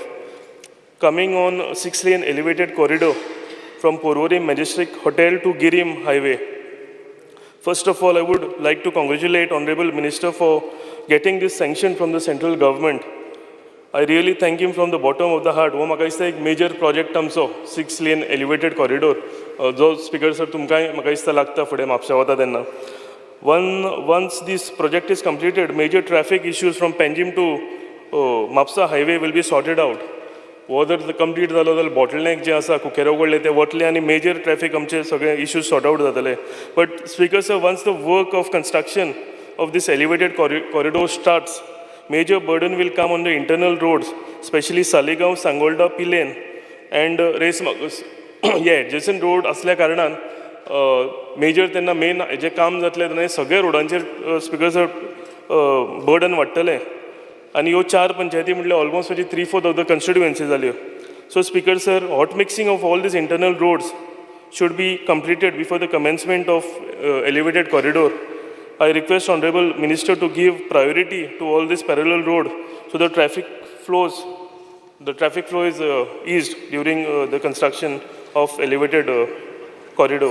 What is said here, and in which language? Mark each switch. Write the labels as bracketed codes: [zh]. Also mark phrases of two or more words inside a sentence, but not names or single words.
[en] Coming on 6-lane elevated corridor from Porvorim Majestic Hotel to Girim Highway. First of all, I would like to congratulate Honorable Minister for getting this sanction from the central government. I really thank him from the bottom of the heart. [kok] हो म्हाका दिसता एक [en] major project [kok] आमचो [en] 6 lane elevated corridor [kok] जो [en] Speaker sir [kok] तुमकां म्हाका दिसता लागता फुडें म्हापशा वता तेन्ना. [en] Once this project is completed, major traffic issues from Panjim to Mapsa highway will be sorted out. [kok] हो जर कंप्लीट जालो जाल्यार बॉटलनेक जे आसा कुकेरा उगडले ते वतले आनी [en] major traffic [kok] आमचे सगळे इश्यूज [en] sort out [kok] जातले. [en] But Speaker sir, once the work of construction of this elevated corridor starts, major burden will come on the internal roads, especially Salegaon, Sangolda, Pilen, and Race adjacent road [kok] असल्या कारणान मेजर त्यांना मेन जे काम जातले तेन्ना सगळे रोडांचेर [en] Speaker sir [kok] बर्डन वाडटलें. आनी ह्यो 4 पंचायती म्हटल्यार [en] almost 3/4 of the constituency [kok] जाल्यो. [en] So Speaker sir, hot mixing of all these internal roads should be completed before the commencement of elevated corridor. I request Honorable Minister to give priority to all this parallel road so the traffic flow is eased during the construction of elevated corridor.